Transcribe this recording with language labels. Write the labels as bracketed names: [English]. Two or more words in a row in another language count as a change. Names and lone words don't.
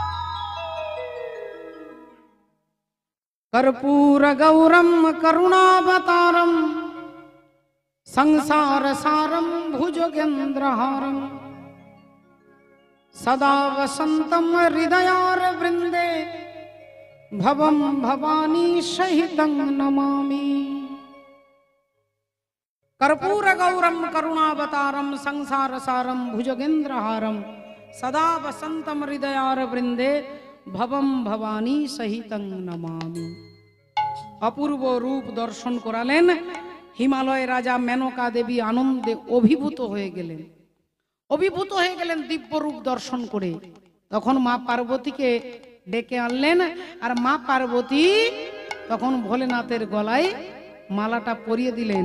[Sanskrit] কর্পূর গৌরম করুণাবতারম সংসার সারম ভুজগেন্দ্রহারম সদা বসন্তম হৃদয়ার বৃন্দে ভবম ভবানী সহিতং নমামি। कर्पूर गौरम करुणावतारम संसार सारम भुजगेंद्रहारम सदा वसंतम हृदयार वृंदे भवम भवानी सहितं नमामि। [Bangla] অপূর্ব রূপ দর্শন করালেন। হিমালয় রাজা মেনকা দেবী আনন্দে অভিভূত হয়ে গেলেন, দিব্য রূপ দর্শন করে। তখন মা পার্বতীকে ডেকে আনলেন, আর মা পার্বতী তখন ভোলেনাথের গলায় মালাটা পরিয়ে দিলেন।